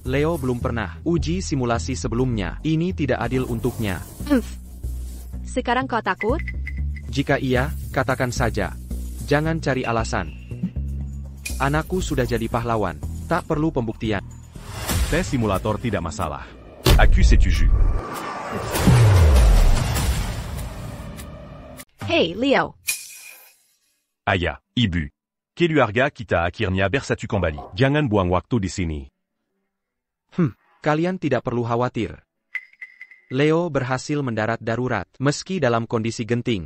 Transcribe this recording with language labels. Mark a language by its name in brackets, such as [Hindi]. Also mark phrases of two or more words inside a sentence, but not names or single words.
[Indonesian] Leo belum pernah uji simulasi sebelumnya. Ini tidak adil untuknya. Sekarang kau takut? Jika iya, katakan saja. Jangan cari alasan. Anakku sudah jadi pahlawan. Tak perlu pembuktian. Tes simulator tidak masalah. [French] Accuse et tu joues. [Indonesian] Hey, Leo. Aya, Ibu. Keluarga kita akhirnya bersatu kembali. Jangan buang waktu di sini. Kalian tidak perlu khawatir. Leo berhasil mendarat darurat, meski dalam kondisi genting.